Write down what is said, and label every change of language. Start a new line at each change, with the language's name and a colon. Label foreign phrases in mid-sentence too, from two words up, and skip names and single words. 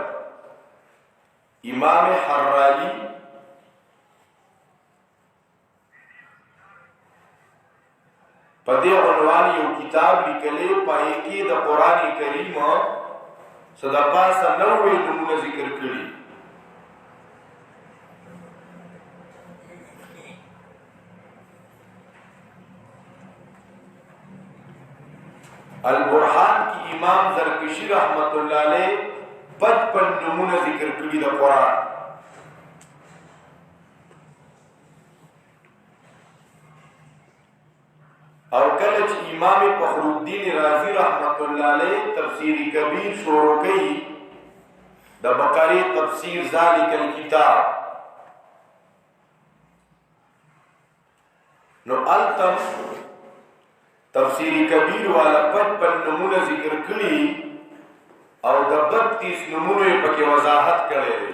Pashto: امام حرالی په دې عنوان یو کتاب لیکلی، پای کې د قرآن کریم څه د پاسه 90 نومونه ذکر کړي. البرهان کی امام زرکشی
Arabic: رحمت اللہ علیہ
Pashto: 55 نمونه ذکر کړي د قرآن. او کله چې امام فخرالدین رازی
Arabic: رحمت الله علیه
Pashto: تفسیر کبیر شروع کړي د بقره تفسیر
Arabic: ذالک الکتاب،
Pashto: نو التم تفسیر کبیر والا 55 نمونه ذکر کړي او د 32 نمونه پکې وضاحت کړي.